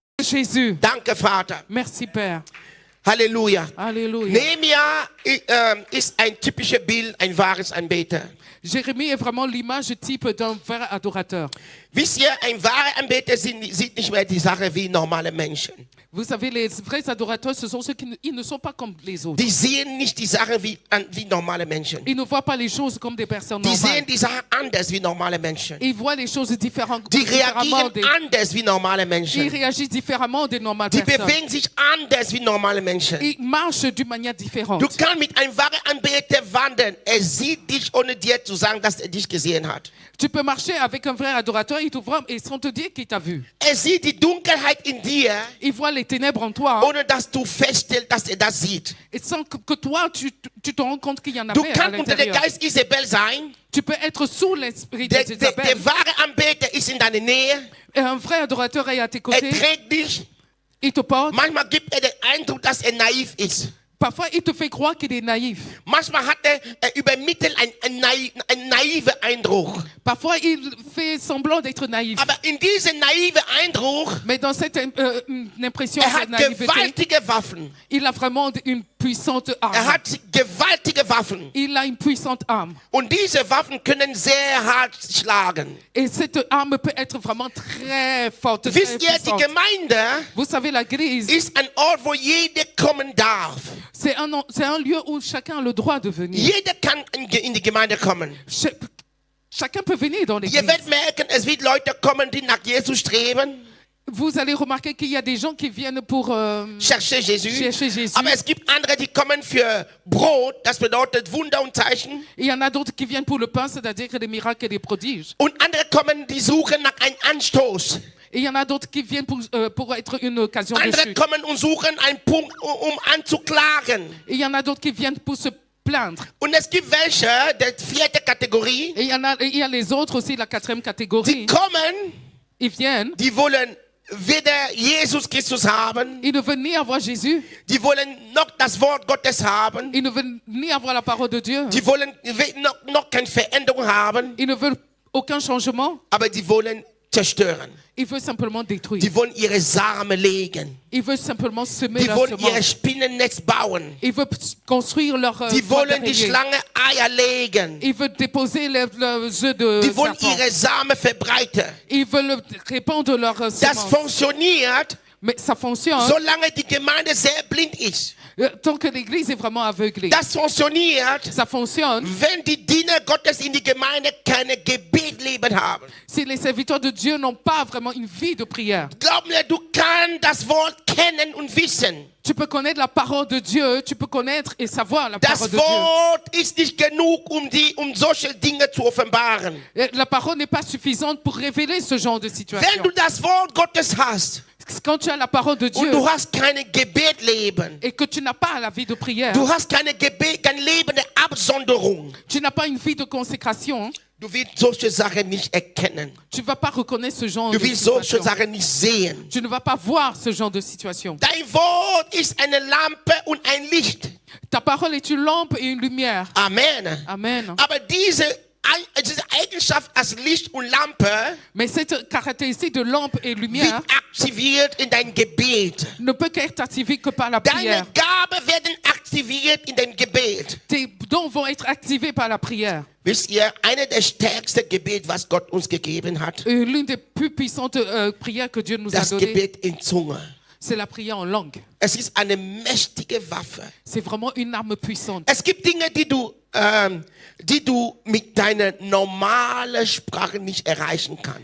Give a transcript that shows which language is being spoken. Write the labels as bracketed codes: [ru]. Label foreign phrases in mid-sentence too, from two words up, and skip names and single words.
[fr] Jésus. [de] Danke, Vater. [fr] Merci, Père. [de] Halleluja. [fr] Alléluia. [de] Nehemia ist ein typisches Bild, ein wahres Anbeter. [fr] Jérémie est vraiment l'image type d'un vrai adorateur. [de] Wisst ihr, ein wahrer Anbeter sieht nicht mehr die Sache wie normale Menschen. [fr] Vous savez, les vrais adorateurs, ce sont ceux qui ils ne sont pas comme les autres. [de] Die sehen nicht die Sache wie normale Menschen. [fr] Ils ne voient pas les choses comme des personnes [de] Die [fr] normales. [de] sehen die Sache anders wie normale Menschen. [fr] Ils voient les choses différemment [de] Die [fr] différemment [de] reagieren anders wie normale [fr] Ils [de] Menschen. [fr] réagissent différemment des normales [de] Die [fr] personnes. [de] bewegen sich anders wie normale Menschen. [fr] Ils marchent d'une manière différente. [de] Du kannst mit einem wahren Anbeter wandern. Er sieht dich, ohne dir zu sagen, dass er dich gesehen hat. [fr] Tu peux marcher avec un vrai adorateur et sans te dire qu'il t'a vu. [de] Er sieht die Dunkelheit in dir, [fr] Il voit les ténèbres en toi [de] ohne dass du feststellst, dass er das sieht. [fr] et sans que toi, tu te rends compte qu'il y en [de] Du [fr] avait à [de] kannst unter der [fr] l'intérieur. [de] Geist Isabel sein. [fr] Tu peux être sous l'esprit [de] Der [fr] d'Isabelle. [de] wahre Anbeter ist in deiner Nähe. [fr] Et un vrai adorateur est à tes [de] Er [fr] côtés. [de] trägt dich. [fr] Il te porte. [de] Manchmal gibt er den Eindruck, dass er naiv ist. [fr] Parfois, il te fait croire qu'il est naïf. [de] Manchmal hat er übermittelt einen naiven Eindruck. [fr] Parfois, il fait semblant d'être naïf. [de] Aber in diesem naiven Eindruck, [fr] Mais dans cette impression [de] er [fr] de [de] hat [fr] naïveté, [de] gewaltige Waffen. [fr] il a vraiment une puissante [de] Er [fr] arme. [de] hat gewaltige Waffen. [fr] Il a une puissante arme. [de] Und diese Waffen können sehr hart schlagen. [fr] Et cette arme peut être vraiment très forte, très [de] Wisst ihr, die [fr] puissante. [de] Gemeinde [fr] Vous savez, l'église, [de] ist ein Ort, wo jeder kommen darf. [fr] c'est un lieu où chacun a le droit de venir. [de] Jeder kann in die Gemeinde kommen. [fr] Chacun peut venir dans [de] Ihr [fr] l'église. [de] werdet merken, es wird Leute kommen, die nach Jesus streben, [fr] Vous allez remarquer qu'il y a des gens qui viennent pour [de] cherchen Jesus. [fr] chercher Jésus. [de] Aber es gibt andere, die kommen für Brot, das bedeutet Wunder und Zeichen. [fr] Il y en a d'autres qui viennent pour le pain, c'est-à-dire que des miracles et des prodiges. [de] Und andere kommen, die suchen nach einem Anstoß. [fr] Et il y en a d'autres qui viennent pour être une occasion de [de] Andere [fr] chute. [de] kommen und suchen einen Punkt, anzuklagen. [fr] Et il y en a d'autres qui viennent pour se plaindre. [de] Und es gibt welche, der vierte Kategorie, [fr] Et il y a les autres aussi, la quatrième [de] die [fr] catégorie. [de] kommen, [fr] Ils viennent, [de] die wollen weder Jesus Christus haben, [fr] ils ne veulent ni avoir Jésus, [de] die wollen noch das Wort Gottes haben, [fr] ils ne veulent ni avoir la parole de Dieu, [de] die wollen noch keine Veränderung haben, [fr] ils ne veulent aucun changement, [de] aber die wollen zerstören. [fr] ils veulent simplement détruire. [de] Die wollen ihre Samen legen. [fr] Ils veulent simplement semer [de] Die [fr] leur [de] wollen ihr [fr] semence. [de] Spinnennetz bauen. [fr] Ils veulent construire leur [de] Die [fr] toit [de] wollen die [fr] d'araignée. [de] Schlange Eier legen. [fr] Ils veulent déposer leurs œufs de [de] Die wollen [fr] serpent. [de] ihre Samen verbreiten. [fr] Ils veulent répandre leurs [de] Das [fr] semences. [de] funktioniert, [fr] Mais ça fonctionne [de] solange die Gemeinde sehr blind ist. [fr] tant que l'église est vraiment aveuglée. [de] Das funktioniert, [fr] Ça fonctionne [de] wenn die Diener Gottes in die Gemeinde keine Gebetleben haben. [fr] si les serviteurs de Dieu n'ont pas vraiment une vie de prière. [de] Glaub mir, du kannst das Wort kennen und wissen. [fr] Tu peux connaître la parole de Dieu, tu peux connaître et savoir la [de] Das [fr] parole de Dieu. [de] Wort ist nicht genug, um solche Dinge zu offenbaren. [fr] La parole n'est pas suffisante pour révéler ce genre de [de] Wenn [fr] situation. [de] du das Wort Gottes hast [fr] Quand tu as la parole de Dieu [de] und du hast kein Gebetleben, [fr] et que tu n'as pas la vie de prière, [de] du hast kein Leben der Absonderung, [fr] tu n'as pas une vie de consécration, [de] du willst solche Sachen nicht erkennen. [fr] tu ne vas pas reconnaître ce genre [de] Du [fr] de [de] willst solche [fr] situation. [de] Sachen nicht sehen. [fr] Tu ne vas pas voir ce genre de situation. [de] Dein Wort ist eine Lampe und ein Licht. [fr] Ta parole est une lampe et une lumière. [de] Amen. [fr] Amen. [de] Aber diese Eigenschaft als Licht und Lampe [fr] Mais cette caractéristique de lampe et [de] wird [fr] lumière [de] aktiviert in dein Gebet. [fr] ne peut qu'être activée que par la [de] Deine [fr] prière. [de] Gaben werden aktiviert in dein Gebet. [fr] Tes dons vont être activés par la prière. [de] Wisst ihr, eine der stärksten Gebete, was Gott uns gegeben hat, [fr] L'une des plus puissantes prières que Dieu nous a [de] das [fr] données, [de] Gebet in Zunge. [fr] c'est la prière en langue. [de] Es ist eine mächtige Waffe. [fr] C'est vraiment une arme puissante. [de] Es gibt Dinge, die du mit deiner normalen Sprache nicht erreichen kannst.